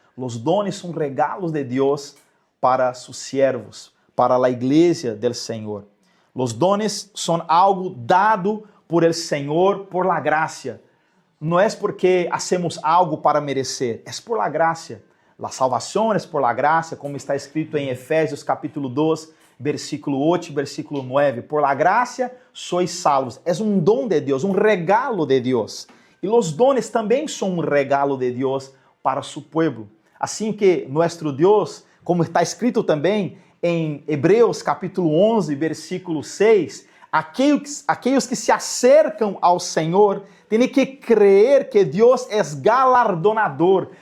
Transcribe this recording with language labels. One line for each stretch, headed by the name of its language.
Portuguese: Os dones são regalos de Deus para seus servos, para a igreja do Senhor. Os dones são algo dado por el Senhor, por la gracia. não é porque hacemos algo para merecer, é por la gracia.
Spanish: La salvación es por la gracia,
Portuguese: como está escrito em Efésios capítulo 2, versículo 8 e versículo 9.
Spanish: Por la gracia sois salvos.
Portuguese: É um dom de Deus, um regalo de Deus. E os dones também são um regalo de Deus para su pueblo. Assim que nosso Deus, como está escrito também em Hebreus capítulo 11, versículo 6, aqueles que se acercam ao Senhor têm que crer que Deus é galardonador.